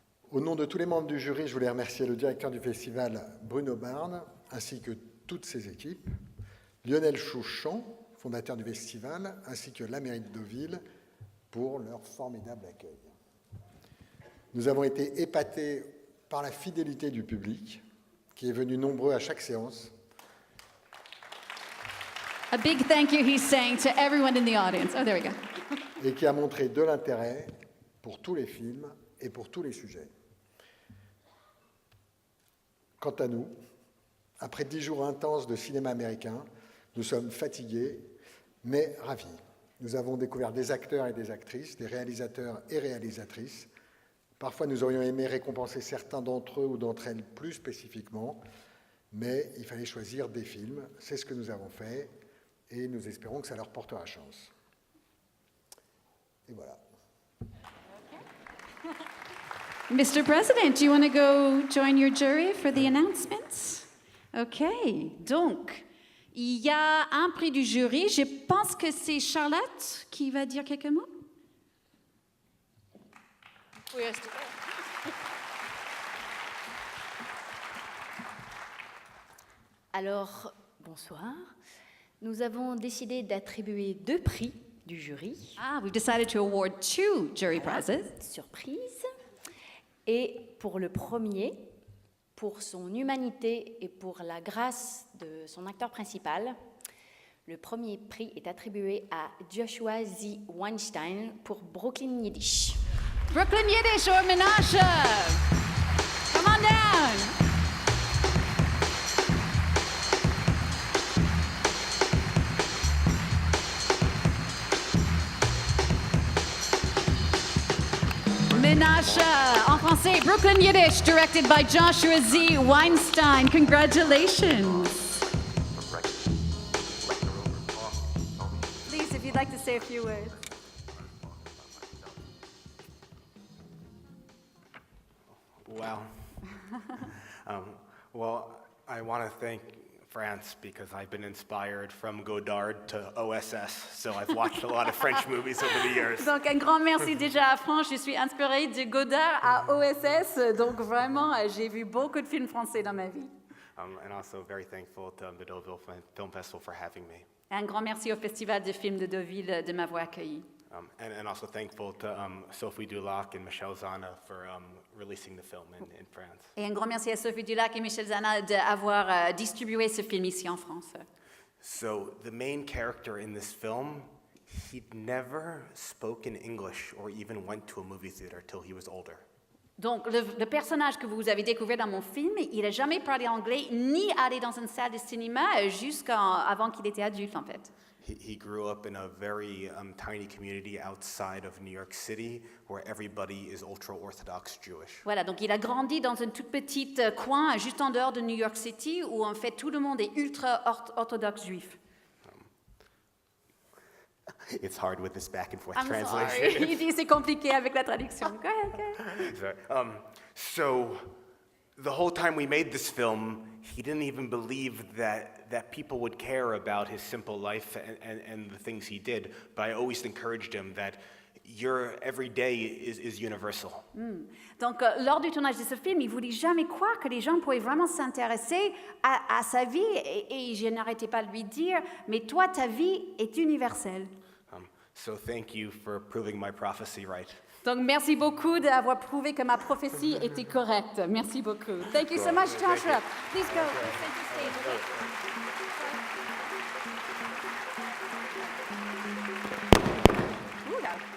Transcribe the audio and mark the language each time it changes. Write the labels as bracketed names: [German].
[French] Au nom de tous les membres du jury, je voulais remercier le directeur du festival, Bruno Barne, ainsi que toutes ses équipes, Lionel Chouchan, fondateur du festival, ainsi que la mairie de Deauville, pour leur formidable accueil. Nous avons été épatés par la fidélité du public, qui est venu nombreux à chaque séance. [English] A big thank you he's saying to everyone in the audience. Oh, there we go. [French] Et qui a montré de l'intérêt pour tous les films et pour tous les sujets. Quant à nous, après 10 jours intenses de cinéma américain, nous sommes fatigués, mais ravis. Nous avons découvert des acteurs et des actrices, des réalisateurs et réalisatrices. Parfois, nous aurions aimé récompenser certains d'entre eux ou d'entre elles plus spécifiquement, mais il fallait choisir des films. C'est ce que nous avons fait et nous espérons que ça leur portera chance. Et voilà. [English] Mr. President, do you want to go join your jury for the announcements? OK. [French] Donc, il y a un prix du jury. Je pense que c'est Charlotte qui va dire quelques mots. Alors, bonsoir. Nous avons décidé d'attribuer 2 prix du jury. [English] Ah, we've decided to award 2 jury prizes. Surprise. [French] Et pour le premier, pour son humanité et pour la grâce de son acteur principal, le premier prix est attribué à Joshua Z. Weinstein pour Brooklyn Yiddish. [English] Brooklyn Yiddish or Menashe. Come on down. Menashe, [French] en français, [English] Brooklyn Yiddish, directed by Joshua Z. Weinstein. Congratulations. Please, if you'd like to say a few words. Wow. Well, I want to thank France because I've been inspired from Godard to OSS, so I've watched a lot of French movies over the years. [French] Donc un grand merci déjà à France. Je suis inspirée de Godard à OSS, donc vraiment j'ai vu beaucoup de films français dans ma vie. [English] And also very thankful to the Deauville Film Festival for having me. [French] Un grand merci au Festival de films de Deauville de m'avoir accueilli. [English] And also thankful to Sophie Dulac and Michel Zana for releasing the film in France. [French] Et un grand merci à Sophie Dulac et Michel Zana d'avoir distribué ce film ici en France. [English] So the main character in this film, he'd never spoken English or even went to a movie theater till he was older. [French] Donc le personnage que vous avez découvert dans mon film, il n'a jamais parlé anglais ni allé dans une salle de cinéma jusqu'avant qu'il était adulte en fait. [English] He grew up in a very tiny community outside of New York City where everybody is ultra-Orthodox Jewish. [French] Voilà, donc il a grandi dans un tout petit coin juste en dehors de New York City où en fait tout le monde est ultra-orthodoxe juif. [English] It's hard with this back and forth I'm translation. sorry. [French] Il dit c'est compliqué avec la traduction. [English] Go ahead, go ahead. Sorry. So the whole time we made this film, he didn't even believe that people would care about his simple life and the things he did. But I always encouraged him that your every day is universal. [French] Donc, lors du tournage de ce film, il ne voulait jamais croire que les gens pouvaient vraiment s'intéresser à sa vie. Et je n'arrêtais pas de lui dire, mais toi, ta vie est universelle. [English] So thank you for proving my prophecy right. [French] Donc, merci beaucoup d'avoir prouvé que ma prophétie était correcte. Merci beaucoup. [English] Thank you so much, Joshua. Please go. Center stage, okay? [French] Oula.